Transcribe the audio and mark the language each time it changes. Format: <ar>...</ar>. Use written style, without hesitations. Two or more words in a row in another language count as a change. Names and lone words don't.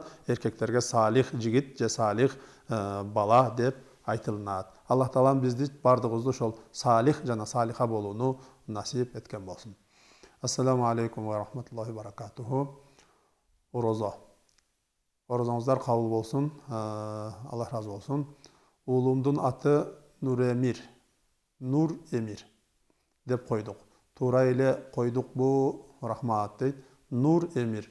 <ky>Эркектерге салих жигит же салих бала деп айтылынат. Аллах Таалам бизди бардыгыбызды ошол салих жана салиха болууну насип эткен болсун.</ky> <ar>السلام عليكم ورحمة الله وبركاته.</ar> <ky>Орозо. Орозоңуздар кабыл болсун. Аллах разы болсун. Уулумдун аты Нуремир. Нур Эмир деп койдук. Туура эле койдукпу? Рахмат дейт. Нур Эмир.</ky>